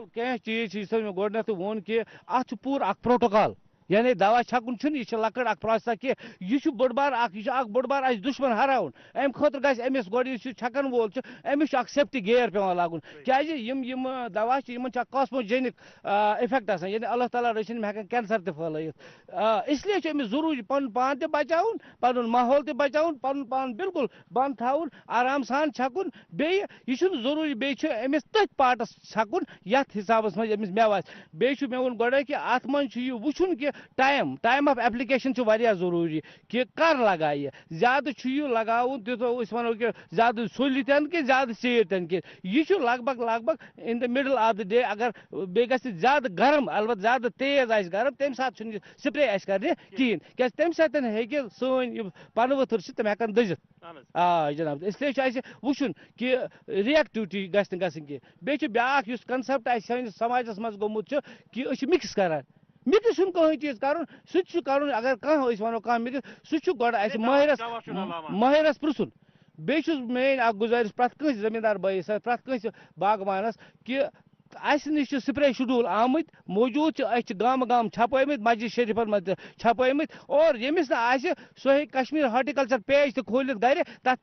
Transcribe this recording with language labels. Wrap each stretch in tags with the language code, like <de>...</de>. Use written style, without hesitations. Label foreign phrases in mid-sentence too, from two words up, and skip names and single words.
<ks>کینٛہہ چیٖز چھِ یِتھ مےٚ گۄڈٕنیٚتھٕے ووٚن کہِ اَتھ چھُ پوٗرٕ اکھ پروٹوکال یعنی دوا چھکُن چھُنہٕ یہِ چھِ لۄکٕٹ اکھ پرٛاسیسا کینٛہہ یہِ چھُ بٔڑ بار اکھ بوٚڑ بار اَسہِ دُشمن ہراوُن اَمہِ خٲطرٕ گژھِ أمِس گۄڈٕ یُس یہِ چھکن وول چھُ أمِس چھُ اکھ</ks> <en>safety gear</en> <ks>پیٚوان لاگُن کیازِ یِم دوا چھِ یِمن چھُ اکھ کاسموجینک اِفیکٹ آسان یعنی اللہ تعالیٰ رٔچھِنۍ یِم ہیٚکن کینسر تہِ پھٲلٲیِتھ</ks> <ur>اس لیے</ur> <ks>چھُ أمِس ضروٗری پنُن پان تہِ بچاوُن پنُن ماحول تہِ بچاوُن پنُن پان بالکل بنٛد تھاوُن آرام سان چھکُن بیٚیہِ یہِ چھُنہٕ ضروٗری بیٚیہِ چھُ أمِس تٔتھۍ پاٹس چھکُن یتھ حسابس منٛز أمِس مٮ۪وٕ آسہِ بیٚیہِ چھُ مےٚ ووٚن گۄڈے کہِ اتھ منٛز چھُ یہِ وٕچھُن کہِ</ks> <en>time of application</en> <ks>چھُ واریاہ ضروٗری کہِ کر لگایہِ یہِ زیادٕ چھُ یہِ لگاوُن تیوٗتاہ أسۍ ونو کہِ زیادٕ سُلہِ تہِ نہٕ کہِ زیادٕ ژیٖرۍ تہِ نہٕ کینٛہہ یہِ چھُ لگ بگ</ks> <en>in the middle of the day</en> <ks>اگر بیٚیہِ گژھِ زیادٕ گرم البتہ زیادٕ تیز آسہِ گرم تمہِ ساتہٕ چھُنہٕ یہِ سپرے اَسہِ کرنہِ کِہیٖنۍ کیازِ تمہِ ساتہٕ ہیٚکہِ سٲنۍ یِم پنہٕ ؤتھٕر چھِ تِم ہیٚکن دٔزِتھ جناب</ks> <ur>اس لیے</ur> <ks>چھُ اَسہِ وٕچھُن کہِ رِیکٹِوٹی گژھِ نہٕ گژھٕنۍ کینٛہہ بیٚیہِ چھُ بیاکھ یُس کنسیپٹ اَسہِ سٲنِس سماجس منٛز گوٚمُت چھُ کہِ أسۍ چھِ مِکٕس کران مِکٕس چھُنہٕ کٕہٕنۍ چیٖز کرُن سُہ تہِ چھُ کرُن اگر کانٛہہ أسۍ وَنو کانٛہہ مِکٕس سُہ چھُ گۄڈٕ اَسہِ مٲہِرس پرٛژھُن بیٚیہِ چھُس میٲنۍ اکھ گُزٲرِش پرٛٮ۪تھ کٲنٛسہِ زٔمیٖندار بٲیِس سۭتۍ پرٛٮ۪تھ کٲنٛسہِ باغبانس کہِ اَسہِ نِش چھِ سپرے شڈوٗل آمٕتۍ موٗجوٗد چھِ أسۍ چھِ گامہٕ چھپٲومٕتۍ مسجد شریٖفن منٛز تہِ چھپٲومٕتۍ اور ییٚمِس نہٕ آسہِ سُہ ہیٚکہِ کشمیٖر</ks> <en>horticulture page</en> <ks>تہِ کھوٗلِتھ گرِ تتھ</ks>